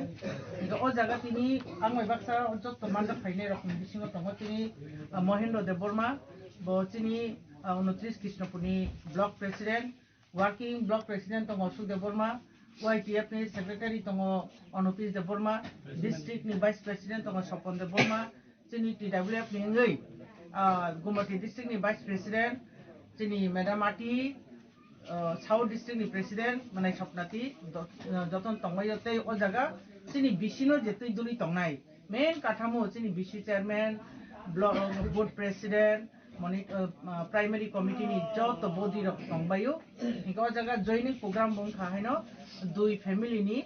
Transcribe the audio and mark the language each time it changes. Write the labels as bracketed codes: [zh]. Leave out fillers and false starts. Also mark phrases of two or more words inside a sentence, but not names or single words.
[trk] Ega o jaga sini angoi baksa onjot tomanda khainai rokhni bisingo tongo sini Mahindra Debarma bo sini 29 Krishnapurni [en] block president, working block president [trk] tongo Su Debarma, YTF ni secretary tongo Anupis Debarma, district ni [en] vice president [trk] tongo Sopon Debarma, sini TWF ni ngei Gumati district ni [en] vice president [trk] sini Madam Ati [en] South District [trk] नि प्रेसिडेंट माने सपनाति जतन तंगमायते ओ जागा चिनि बिसिनो जेतै दुलि तंनाय मेन काठामो चिनि बिसि [en] chairman block board president [trk] माने [en] primary committee [trk] नि जत बॉडी रक तंबायो इको जागा [en] joining program [trk] बं खाहायनो दुई फैमिली नि